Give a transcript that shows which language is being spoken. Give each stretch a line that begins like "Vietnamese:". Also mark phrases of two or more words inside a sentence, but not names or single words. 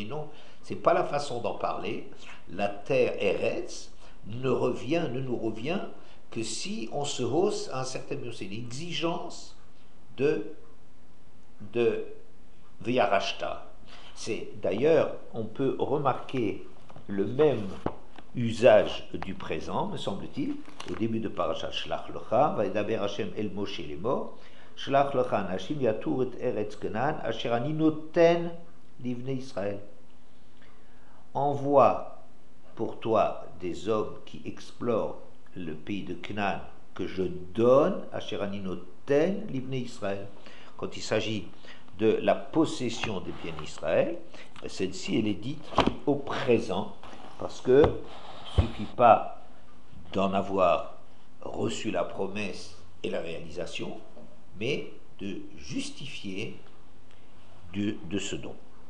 French: Non, c'est pas la façon d'en parler. La terre Eretz ne nous revient que si on se hausse à un certain niveau. C'est l'exigence de V'yarashta. C'est d'ailleurs, on peut remarquer le même usage du présent, me semble-t-il, au début de Parashat Shlach Lecha,
Hebrew: וידבר השם אל משה לאמר, שלח לך אנשים ויתרו את ארץ כנען, אשר אני נותן לבני ישראל.
French: Envoie pour toi des hommes qui explorent le pays de Canaan que je donne,
Hebrew: אשר אני נותן לבני ישראל.
French: Quand il s'agit de la possession des biens d'Israël, celle-ci, elle est dite au présent, parce que il ne suffit pas d'en avoir reçu la promesse et la réalisation, mais de justifier de ce don.